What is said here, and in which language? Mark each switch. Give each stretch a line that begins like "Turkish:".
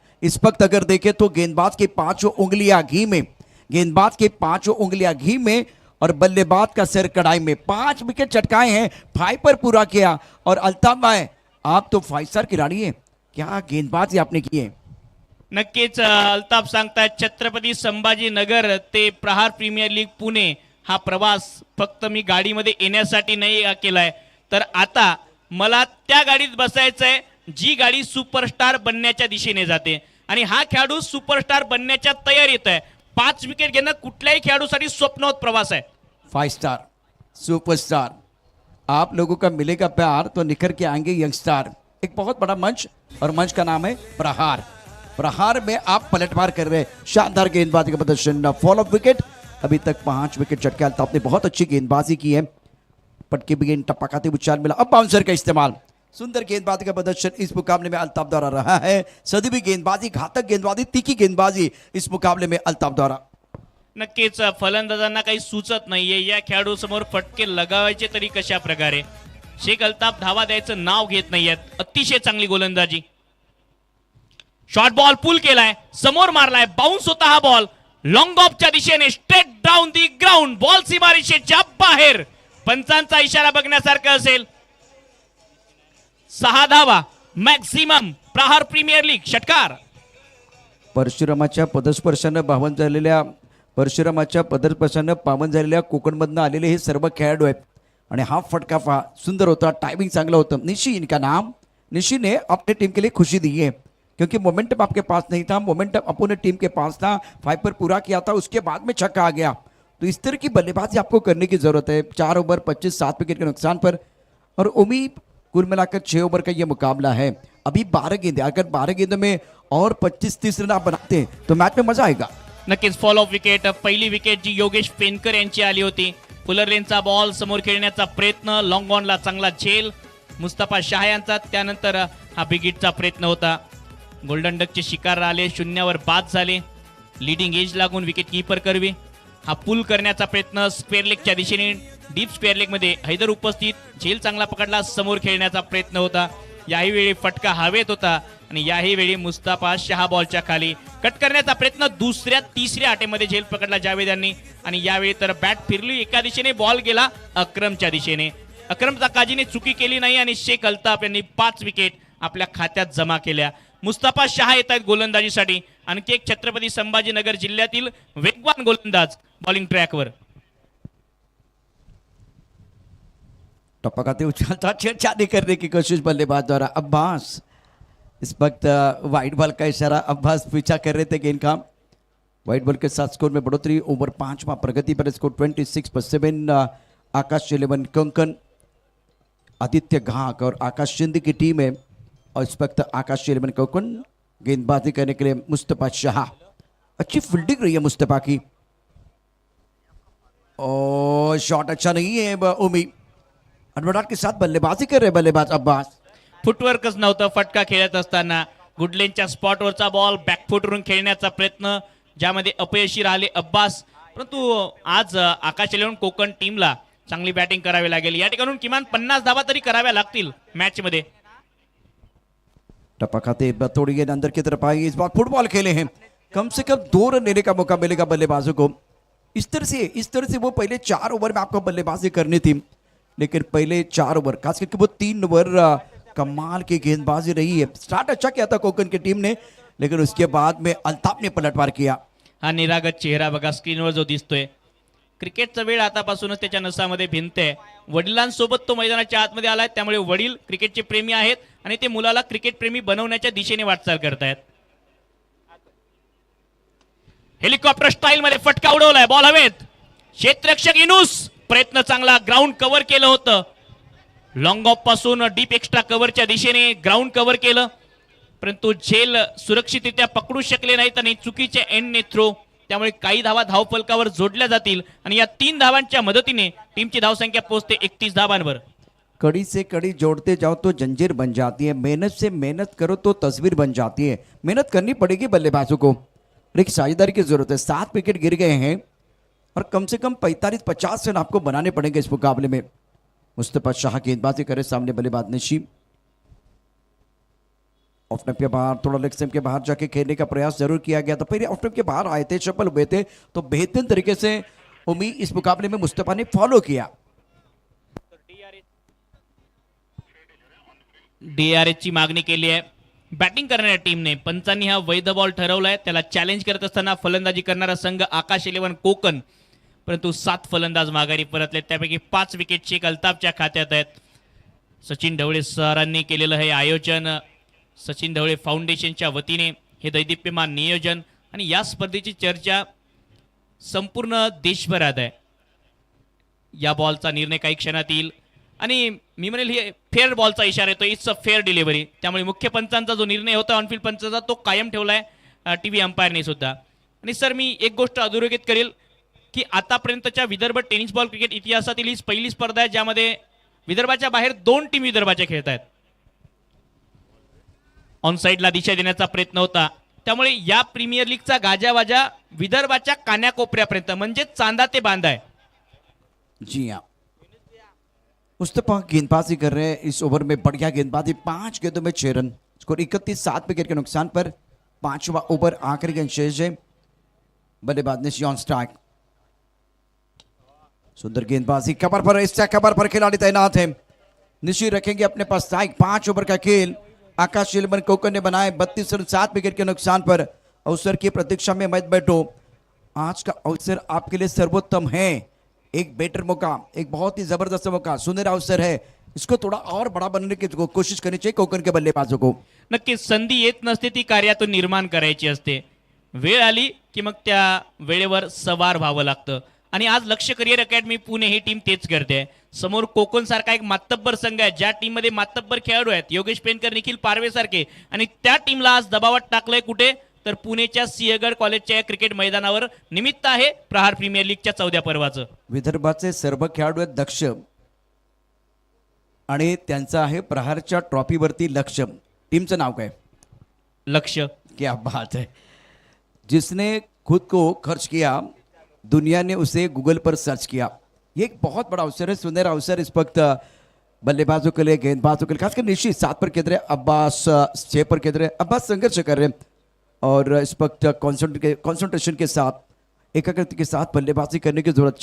Hindi: इस वक्त अगर देखें तो गेंदबाज के 5 उंगलियां घी में, गेंदबाज के 5 उंगलियां घी में और बल्लेबाज का सिर कढ़ाई में। 5 विकेट चटकाए हैं, फाइपर पूरा किया। और अल्ताफ भाई, आप तो 5 स्टार खिलाड़ी हैं, क्या गेंदबाजी आपने की है?
Marathi: नक्कीच अल्ताफ सांगतायत, छत्रपती संभाजीनगर ते प्रहार प्रीमियर लीग पुणे हा प्रवास फक्त मी गाडीमध्ये येण्यासाठी नाही केलाय, तर आता मला त्या गाडीत बसायचंय जी गाडी सुपरस्टार बनण्याच्या दिशेने जाते, आणि हा खेळाडू सुपरस्टार बनण्याच्या तयारीत आहे। 5 विकेट घेणं कुठल्याही खेळाडूसाठी स्वप्नवत प्रवास है।
Hindi: 5 स्टार सुपरस्टार, आप लोगों का मिलेगा प्यार तो निखर के आएंगे यंगस्टार। एक बहुत बड़ा मंच, और मंच का नाम है प्रहार। प्रहार में आप पलटवार कर रहे हैं। शानदार गेंदबाजी का प्रदर्शन, फॉल ऑफ विकेट। अभी तक 5 विकेट चटके अल्ताफ ने बहुत अच्छी गेंदबाजी की है। पटके भी गेंद टप्पा खाते उछाल मिला, अब बाउंसर का इस्तेमाल। सुंदर गेंदबाजी का प्रदर्शन इस मुकाबले में अल्ताफ द्वारा रहा है। सदी भी गेंदबाजी, घातक गेंदबाजी, तीखी गेंदबाजी इस मुकाबले में अल्ताफ द्वारा।
Marathi: नक्कीच फलंदाजांना काही सुचत नाहीये या खेळाडू समोर फटके लगावायचे तरी कशा प्रकारे। शेख अल्ताफ धावा द्यायचं नाव घेत नाहीयेत। अतिशय चांगली गोलंदाजी, शॉर्ट बॉल पुल केलाय, समोर मारलाय, बाउन्स होता हा बॉल, लॉंग ऑफच्या दिशेने straight down the ground, ball सीमारेषेच्या बाहेर। पंचांचा इशारा बघण्यासारखा असेल। 6 धावा मॅक्सिमम प्रहार प्रीमियर लीग षटकार। परशुरामाच्या पदस्पर्शानं पावन झालेल्या कोकणमधनं आलेले हे सर्व खेळाडू आहेत, आणि हा फटका पहा, सुंदर होता, टाइमिंग चांगला होता।
Hindi: निशी इनका नाम, निशी ने अपने टीम के लिए खुशी दी है, क्योंकि मोमेंटम आपके पास नहीं था, मोमेंटम अपोनेंट टीम के पास था। फाइपर पूरा किया था, उसके बाद में छक्का आ गया। तो इस तरह की बल्लेबाजी आपको करने की जरूरत है। 4 ओवर 25 7 विकेट के नुकसान पर, और उम्मीद कुल मिलाकर 6 ओवर का ये मुकाबला है। अभी 12 गेंदें, अगर 12 गेंदों में और 25-30 रन आप बनाते हैं तो मैच में मजा आएगा।
Marathi: नक्कीच फॉल ऑफ विकेट, पहिली विकेट जी योगेश पेनकर यांची आली होती। फुलर लेनचा बॉल समोर खेळण्याचा प्रयत्न, लॉंग ऑनला चांगला झेल मुस्तफा शाह यांचा, त्यानंतर हा बिगिटचा प्रयत्न होता। गोल्डन डकचे शिकार आले, 0वर बाद झाले। लीडिंग एज लागून विकेट कीपर करवी, हा पुल करण्याचा प्रयत्न स्क्वेअर लेगच्या दिशेने, डीप स्क्वेअर लेग मध्ये हैदर उपस्थित, झेल चांगला पकडला, समोर खेळण्याचा प्रयत्न होता। याही वेळी फटका हवेत होता, आणि याही वेळी मुस्तफा शाह बॉलच्या खाली, कट करण्याचा प्रयत्न, दुसऱ्या तिसऱ्या आटेमध्ये झेल पकडला जावेद यांनी, आणि यावेळी तर बॅट फिरली एका दिशेने, बॉल गेला अक्रमच्या दिशेने। अक्रम काजीने चुकी केली नाही, आणि शेख अल्ताफ यांनी 5 विकेट आपल्या खात्यात जमा केल्या। मुस्तफा शहा येत आहेत गोलंदाजीसाठी. आणखी एक छत्रपती संभाजीनगर जिल्ह्यातील वेगवान गोलंदाज बॉलिंग ट्रॅकवर.
Hindi: टप्पा उछालता छेड़छाड़ी करने की कोशिश बल्लेबाज द्वारा. अब्बास इस वक्त वाइट बॉल का इशारा, अब्बास पीछा कर रहे थे गेंद का. वाइट बॉल के साथ स्कोर में बढ़ोतरी. ओवर 5वां प्रगति पर स्कोर 26/7. आकाश 11 कंकन, आदित्य घाक और आकाश शिंदे की टीम है. और इस वक्त आकाश 11 कंकन गेंदबाजी करने के लिए मुस्तफा शाह. अच्छी फील्डिंग रही है मुस्तफा की. और शॉट अच्छा नहीं है. उमी अनवडाट के साथ बल्लेबाजी कर रहे बल्लेबाज अब्बास.
Marathi: फुटवर्कच नव्हतं. फटका खेळत असताना गुडलेनच्या स्पॉटवरचा बॉल बॅकफुटवरून खेळण्याचा प्रयत्न, ज्यामध्ये अपयशी राहिले अब्बास. परंतु आज आकाश 11 कोकण टीमला चांगली बॅटिंग करावी लागेल. या ठिकाणून किमान 50 धावा तरी कराव्या लागतील मॅच मध्ये.
Hindi: टप्पा खाते थोड़ी गेंद अंदर की तरफ आई. इस बार फुटबॉल खेले हैं. कम से कम 2 रन लेने का मौका मिलेगा बल्लेबाजों को. इस तरह से वो पहले 4 ओवर में आपको बल्लेबाजी करनी थी, लेकिन पहले 4 ओवर खास करके वो 3 ओवर कमाल की गेंदबाजी रही है. स्टार्ट अच्छा किया था कोकण की टीम ने, लेकिन उसके बाद में अल्ताफ ने पलटवार किया.
Marathi: हा निरागत चेहरा बघा स्क्रीनवर जो दिसतोय. क्रिकेटचा वेळ आतापासूनच त्याच्या नसामध्ये भिनते. वडिलांसोबत तो मैदानाच्या आतमध्ये आलाय, त्यामुळे वडील क्रिकेटचे प्रेमी आहेत आणि ते मुलाला क्रिकेट प्रेमी बनवण्याच्या दिशेने वाटचाल करतायत. हेलिकॉप्टर स्टाईल मध्ये फटका उडवलाय. बॉल हवेत. क्षेत्ररक्षक इनुस प्रयत्न चांगला. ग्राउंड कव्हर केलं होतं. लॉंग ऑफ पासून डीप एक्स्ट्रा कव्हरच्या दिशेने ग्राउंड कव्हर केलं, परंतु झेल सुरक्षितरित्या पकडू शकले नाहीत आणि चुकीच्या एंडने थ्रो. त्यामुळे काही धावा धावफलकावर जोडल्या जातील आणि या 3 धावांच्या मदतीने टीमची धावसंख्या पोहोचते 31 धावांवर.
Hindi: कड़ी से कड़ी जोड़ते जाओ तो जंजीर बन जाती है. मेहनत से मेहनत करो तो तस्वीर बन जाती है. मेहनत करनी पड़ेगी बल्लेबाजों को. एक साझेदारी की जरूरत है. 7 विकेट गिर गए हैं और कम से कम 45-50 रन आपको बनाने पड़ेंगे इस मुकाबले में. मुस्तफा शाह गेंदबाजी करे. सामने बल्लेबाज नशीब ऑफ स्टंप के बाहर, थोड़ा लेग स्टंप के बाहर जाके खेलने का प्रयास जरूर किया गया था. पहले ऑफ स्टंप के बाहर आए थे, सफल हुए थे, तो बेहतरीन तरीके से उमी इस मुकाबले में मुस्तफा ने फॉलो किया.
Marathi: DRS ची मागणी केली आहे बॅटिंग करणाऱ्या टीमने. पंचांनी हा वैध बॉल ठरवलाय. त्याला चॅलेंज करत असताना फलंदाजी करणारा संघ आकाश 11 कोकण, परंतु 7 फलंदाज माघारी परतले. त्यापैकी 5 विकेटची अल्ताफच्या खात्यात आहेत. सचिन ढवळे सरांनी केलेलं हे आयोजन, सचिन ढवळे फाउंडेशनच्या वतीने हे दैदिप्यमान नियोजन, आणि या स्पर्धेची चर्चा संपूर्ण देशभरात आहे. या बॉलचा निर्णय काही क्षणात येईल आणि मी म्हणेल हे फेअर बॉलचा इशारा येतो.
English: It's a fair delivery.
Marathi: त्यामुळे मुख्य पंचांचा जो निर्णय होता ऑनफिल्ड पंचाचा तो कायम ठेवलाय टीव्ही अंपायरने सुद्धा. आणि सर मी एक गोष्ट अधोरेखित करेल की आतापर्यंतच्या विदर्भ टेनिस बॉल क्रिकेट इतिहासातील ही पहिली स्पर्धा आहे ज्यामध्ये विदर्भाच्या बाहेर 2 टीम विदर्भाच्या खेळत आहेत. ऑन साइडला दिशा देण्याचा प्रयत्न होता. त्यामुळे या प्रीमियर लीगचा गाजावाजा विदर्भाच्या कान्याकोपऱ्यापर्यंत म्हणजे चांदा ते बांदा है.
Hindi: जी हाँ, मुस्तफा गेंदबाजी कर रहे हैं इस ओवर में. बढ़िया गेंदबाजी. 5 गेंदों में 6 रन. स्कोर 31-7 विकेट के नुकसान पर. 5वां ओवर आखिरी गेंद शेष है. बल्लेबाज ने ऑन स्ट्राइक. सुंदर गेंदबाजी. कवर पर, इस कवर पर खिलाड़ी तैनात है. निशी रखेंगे अपने पास स्ट्राइक. 5 ओवर का खेल. आकाश 11 कोकण ने बनाए 32 रन 7 विकेट के नुकसान पर. अवसर की प्रतीक्षा में मत बैठो. आज का अवसर आपके लिए सर्वोत्तम है. एक बेटर मौका, एक बहुत ही जबरदस्त मौका, सुनहरा अवसर है. इसको थोड़ा और बड़ा बनने की कोशिश करनी चाहिए कोकण के बल्लेबाजों को.
Marathi: नक्कीच संधी येत नसते, ती कार्यातून निर्माण करायची असते. वेळ आली की मग त्या वेळेवर सवार व्हावं लागतं आणि आज लक्ष्य करिअर अकॅडमी पुणे ही टीम तेच करते. समोर कोकण सारखा एक मातब्बर संघ आहे ज्या टीम मध्ये मातब्बर खेळाडू आहेत, योगेश पेनकर, निखिल पारवे सारखे, आणि त्या टीमला आज दबावात टाकलंय कुठे तर पुणेच्या सिंहगड कॉलेजच्या या क्रिकेट मैदानावर. निमित्त आहे प्रहार प्रीमियर लीगच्या 14व्या पर्वाचं. विदर्भाचे सर्व खेळाडू आहेत दक्ष आणि त्यांचं आहे प्रहारच्या ट्रॉफीवरती लक्ष. टीमचं नाव काय? लक्ष्य.
Hindi: क्या बात है. जिसने खुद को खर्च किया, दुनिया ने उसे गूगल पर सर्च किया. ये एक बहुत बड़ा अवसर है, सुनहरा अवसर इस वक्त बल्लेबाजों के लिए, गेंदबाजों के लिए. खासकर निशी 7 पर खेल रहे, अब्बास 6 पर खेल रहे. अब्बास संघर्ष कर रहे हैं और इस वक्त कॉन्सेंट्रेशन के साथ, एकाग्रता के साथ बल्लेबाजी करने की जरूरत.